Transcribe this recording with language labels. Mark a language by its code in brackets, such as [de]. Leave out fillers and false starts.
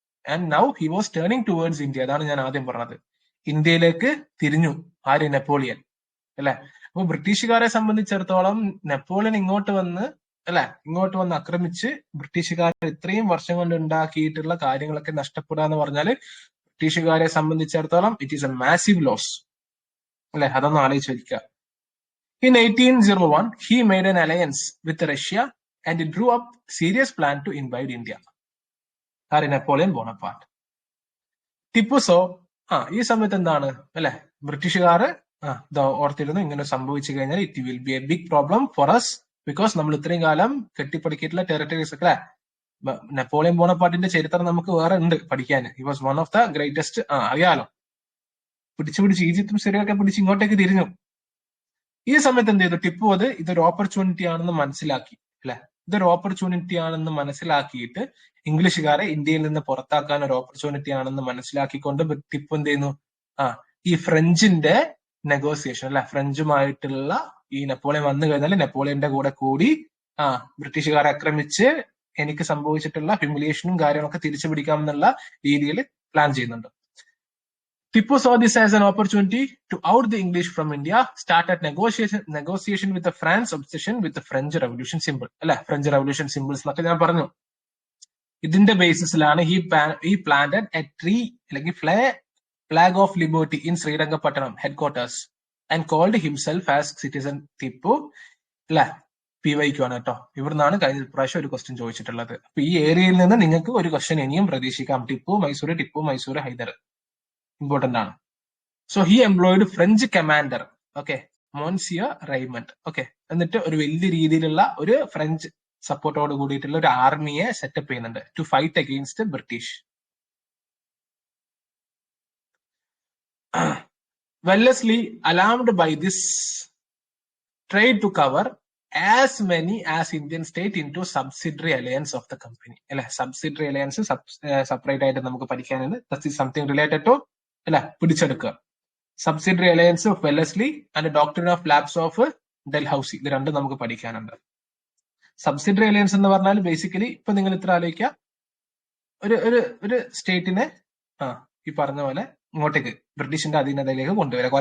[en] And now he was turning towards India. [ml] അതാണ് ഞാൻ ആദ്യം പറഞ്ഞത്, ഇന്ത്യയിലേക്ക് തിരിഞ്ഞു ആര്, നെപ്പോളിയൻ അല്ലെ. അപ്പൊ ബ്രിട്ടീഷുകാരെ സംബന്ധിച്ചിടത്തോളം നെപ്പോളിയൻ ഇങ്ങോട്ട് വന്ന് ആക്രമിച്ച് ബ്രിട്ടീഷുകാർ ഇത്രയും വർഷം കൊണ്ട് ഉണ്ടാക്കിയിട്ടുള്ള കാര്യങ്ങളൊക്കെ നഷ്ടപ്പെടുക എന്ന് പറഞ്ഞാല് ബ്രിട്ടീഷുകാരെ സംബന്ധിച്ചിടത്തോളം [en] it is a massive loss [ml] അല്ലെ. അതൊന്നും ആലോചിച്ച് വയ്ക്കുക. [en] In 1801, he made an alliance with Russia and drew up serious plan to invade India. [ml] Napoleon Bonaparte. ടിപ്പുസോ ഈ സമയത്ത് എന്താണ് അല്ലെ, ബ്രിട്ടീഷുകാർ ഓർത്തിരുന്നു ഇങ്ങനെ സംഭവിച്ചു കഴിഞ്ഞാൽ [en] it will be a big problem for us, because [ml] നമ്മൾ ഇത്രയും കാലം കെട്ടിപ്പടുക്കിയിട്ടുള്ള ടെറിട്ടറീസ് ഒക്കെ. നെപ്പോളിയൻ ബോണപ്പാർട്ടിന്റെ ചരിത്രം നമുക്ക് വേറെ ഉണ്ട് പഠിക്കാൻ. [en] He was one of the greatest. [ml] അറിയാലോ, പിടിച്ച് ഈജിപ്തും സിറിയൊക്കെ പിടിച്ച് ഇങ്ങോട്ടേക്ക് തിരിഞ്ഞു. ഈ സമയത്ത് എന്ത് ചെയ്തു ടിപ്പു, ഇതൊരു ഓപ്പർച്യൂണിറ്റി ആണെന്ന് മനസ്സിലാക്കി അല്ലെ. ഇതൊരു ഓപ്പർച്യൂണിറ്റി ആണെന്ന് മനസ്സിലാക്കിയിട്ട് ഇംഗ്ലീഷുകാരെ ഇന്ത്യയിൽ നിന്ന് പുറത്താക്കാൻ ഒരു ഓപ്പർച്യൂണിറ്റി ആണെന്ന് മനസ്സിലാക്കിക്കൊണ്ട് ടിപ്പു എന്ത് ചെയ്യുന്നു, ഈ ഫ്രഞ്ചിന്റെ നെഗോസിയേഷൻ അല്ലെ, ഫ്രഞ്ചുമായിട്ടുള്ള ഈ നെപ്പോളിയൻ വന്നു കഴിഞ്ഞാൽ നെപ്പോളിയന്റെ കൂടെ കൂടി ബ്രിട്ടീഷുകാരെ ആക്രമിച്ച് എനിക്ക് സംഭവിച്ചിട്ടുള്ള ഹ്യൂമിലിയേഷനും കാര്യങ്ങളൊക്കെ തിരിച്ചു പിടിക്കാമെന്നുള്ള രീതിയിൽ പ്ലാൻ ചെയ്യുന്നുണ്ട്. [en] Tipu saw this as an opportunity to out the English from India, started negotiation with the France obsession with the French Revolution symbol. [ml] അല്ലെ, ഫ്രഞ്ച് റെവല്യൂഷൻ സിമ്പിൾസ് എന്നൊക്കെ ഞാൻ പറഞ്ഞു. ഇതിന്റെ ബേസിസിലാണ് [en] he planted a tree [ml] അല്ലെങ്കിൽ [en] flag of liberty in Srirangapatnam headquarters and called himself as citizen Tipu. [ml] അല്ലെ, PYQ ആണ് കേട്ടോ. ഇവിടുന്നാണ് കഴിഞ്ഞ പ്രാവശ്യം ഒരു ക്വസ്റ്റ്യൻ ചോദിച്ചിട്ടുള്ളത്. അപ്പൊ ഈ ഏരിയയിൽ നിന്ന് നിങ്ങൾക്ക് ഒരു ക്വസ്റ്റ്യൻ ഇനിയും പ്രതീക്ഷിക്കാം. ടിപ്പു മൈസൂർ ഹൈദർ ഇമ്പോർട്ടന്റ് ആണ്. [en] So he employed French commander, okay, monsieur Raymond. [ml] Okay, എന്നിട്ട് ഒരു വലിയ രീതിയിലുള്ള ഒരു ഫ്രഞ്ച് സപ്പോർട്ടോട് കൂടിയിട്ടുള്ള ഒരു ആർമിയെ സെറ്റപ്പ് ചെയ്യുന്നുണ്ട് [en] To fight against British. Wellesley alarmed by this tried to cover as many as Indian state into subsidiary alliance of the company. [ml] അല്ലെ, subsidiary alliance separate ആയിട്ട് നമുക്ക് പഠിക്കാനുണ്ട്. [en] that is something related to [ml] അല്ലെ, പിടിച്ചെടുക്കുക. [en] subsidiary alliance of Wellesley and doctrine of lapse of Dalhousie, [ml] ഇത് രണ്ടും നമുക്ക് പഠിക്കാനുണ്ട്. Subsidiary alliance എന്ന് പറഞ്ഞാൽ ബേസിക്കലി ഇപ്പൊ നിങ്ങൾ ഇത്ര ആലോചിക്കുക, ഒരു സ്റ്റേറ്റിനെ ഈ പറഞ്ഞ പോലെ ഇങ്ങോട്ടേക്ക് ബ്രിട്ടീഷിന്റെ അധീനതയിലേക്ക് കൊണ്ടുവരിക.